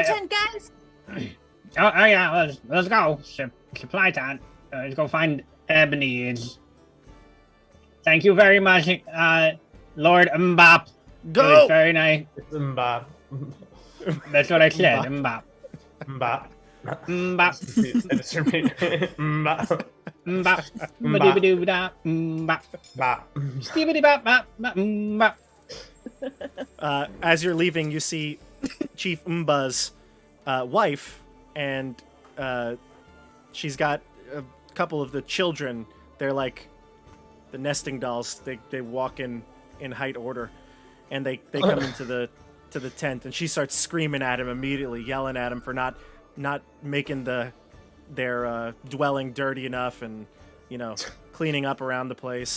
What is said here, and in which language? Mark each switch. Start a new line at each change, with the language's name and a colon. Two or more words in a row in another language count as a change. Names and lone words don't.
English: tent, guys. Oh yeah, let's go. Supply time. Let's go find Ebony's. Thank you very much, Lord Mmm-Buh. It was Go. very nice. It's Mbop. That's what I said. Mmm-Buh. Mmm-Buh. Mbop. Mmm-Buh. It's for me. Mbop. Mmm-Buh. Ba-doo-ba-doo-ba-da. Mmm-Buh. Bop. Skibidi-bop-bop. Mmm-Buh. As you're leaving, you see Chief Mmm-Buh's wife and she's got a couple of the children. They're like the nesting dolls. They walk in height order, and they come into the tent, and she starts screaming at him immediately, yelling at him for not making their dwelling dirty enough, and cleaning up around the place.